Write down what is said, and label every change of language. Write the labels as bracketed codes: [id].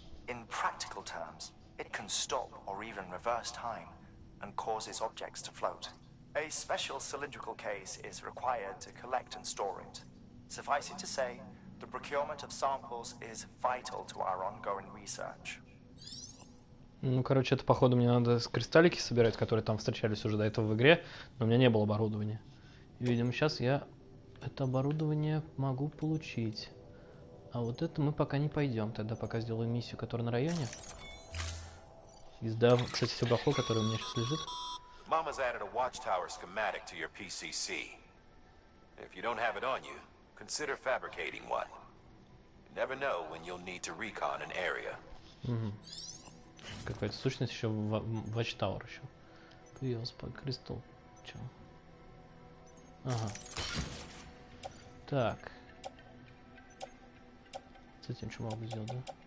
[en] In practical terms, it can stop or even reverse time and causes objects to float. A special cylindrical case is required to collect and store it. Suffice it to say, the procurement of samples is vital to our ongoing research. [ru] Ну, короче, это, походу, мне надо кристаллики собирать, которые там встречались уже до этого в игре, но у меня не было оборудования. И, видимо, сейчас я это оборудование могу получить. А вот это мы пока не пойдем. Тогда пока сделаю миссию, которая на районе. Издав, кстати, все барахло, которое у меня сейчас лежит. [en] Mama's added a watchtower schematic to your PCC. If you don't have it on you, consider fabricating one. You never know when you'll need to recon an area. [ru] Какая-то сущность еще в Watchtower еще. Появилась по кристалл. Че? Ага. Так. С этим что могу сделать, да?